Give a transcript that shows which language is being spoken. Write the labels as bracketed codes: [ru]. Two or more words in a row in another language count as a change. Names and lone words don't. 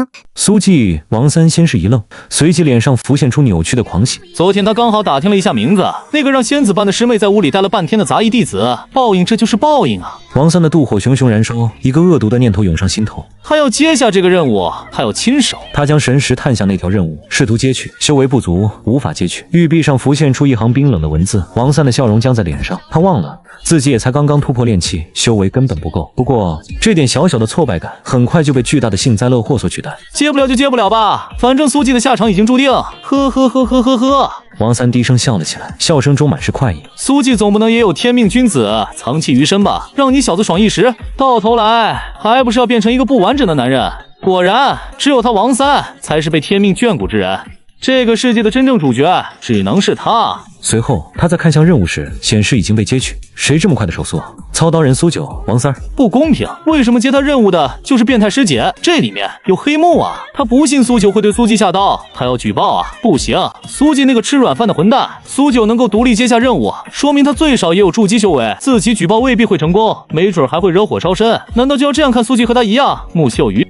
[zh] 蘇季，王三先是一愣，隨即臉上浮現出扭曲的狂喜。昨天他剛好打听了一下名字，那個讓仙子班的師妹在屋裡待了半天的雜役弟子，報應，這就是報應啊！王三的妒火熊熊燃燒，一個惡毒的念頭湧上心頭。他要接下這個任務，他要親手。他將神識探向那條任務，試圖接取，修為不足，無法接取。玉璧上浮現出一行冰冷的文字，王三的笑容僵在臉上。他忘了自己也才剛剛突破練氣，修為根本不夠。不過這點小小的挫敗感，很快就被巨大的幸灾樂禍所取代。接不了就接不了吧，反正蘇季的下場已經注定。呵呵呵呵呵呵。王三低声笑了起来，笑聲中滿是快意。蘇季總不能也有天命君子藏器于身吧，讓你小子爽一时，到頭來還不是要變成一個不完整的男人。果然，只有他王三才是被天命眷顧之人。這個世界的真正主角只能是他。隨後，他在看向任務時，顯示已經被接取。誰這麼快的手速啊？操刀人蘇九，王三儿，不公平！為什麼接他任務的就是變態師姐？這裡面有黑幕啊！他不信蘇九會對蘇季下刀，他要舉報啊！不行，蘇季那個吃軟飯的混蛋，蘇九能夠獨立接下任務，說明他最少也有築基修為。自己舉報未必會成功，沒準還會惹火燒身。難道就要這樣看蘇季和他一樣木秀於？